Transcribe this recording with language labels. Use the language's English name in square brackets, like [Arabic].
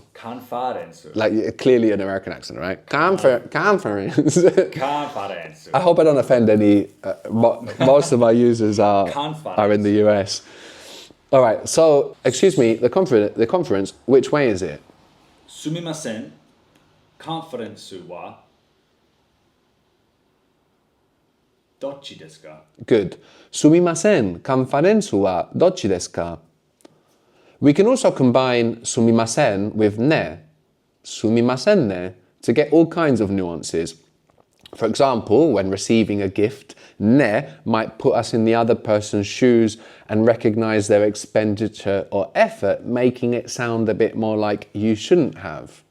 [Japanese] カンファレンス。 [English] Like clearly an American accent, right? Conference. [Japanese] カンファレンス。 [English] I hope I don't offend any. Most of my users are in the US. All right, so excuse me, the conference. Which way is it? [Japanese] すみません。カンファレンスはどっちですか？ Good. Sumimasen, conference wa dochi desu ka? [English] We can also combine sumimasen with ne. [Japanese] Sumimasen ne [English] to get all kinds of nuances. For example, when receiving a gift, ne might put us in the other person's shoes and recognize their expenditure or effort, making it sound a bit more like you shouldn't have.